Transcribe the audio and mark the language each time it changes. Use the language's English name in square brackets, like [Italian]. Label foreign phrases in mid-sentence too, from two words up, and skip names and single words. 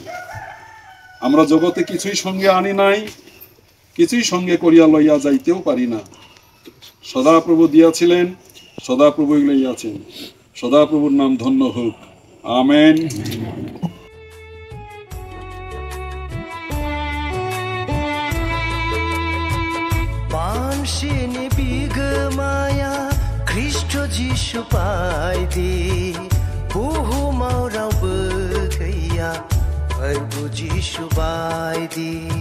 [Bangla] আমরা জগতে কিছুই সঙ্গে আনি নাই, কিছুই সঙ্গে করিয়া লইয়া যাইতেও পারি না। সদাপ্রভু দিয়াছিলেন, সদাপ্রভুই লইয়াছেন। সদাপ্রভুর নাম ধন্য হোক, আমেন। [Bodo] मानसिनि बिगोमाया ख्रिस्ट जिसु बायदि बुहुमाव रावबो गैया प्रभु जिसु बायदि।